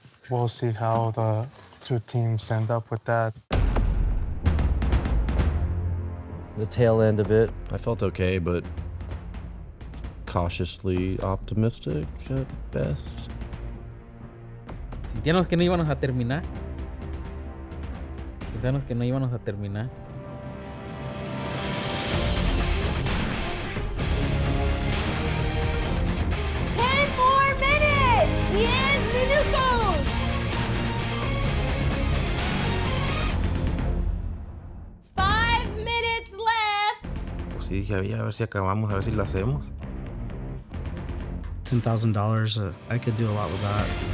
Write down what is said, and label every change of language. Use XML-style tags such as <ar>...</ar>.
<en>We'll see how the two teams end up with that. The tail end of it, I felt okay, but cautiously optimistic at best.</en> <es>Sentíamos que no íbamos a terminar. Pensábamos que no íbamos a terminar.</es> <en>More minutes.</en> <es>10 minutos.</es> <en>5 minutes left.</en> <es>Pues sí, dije, a ver si acabamos, a ver si lo hacemos.</es> <en>$10,000, I could do a lot with that.</en>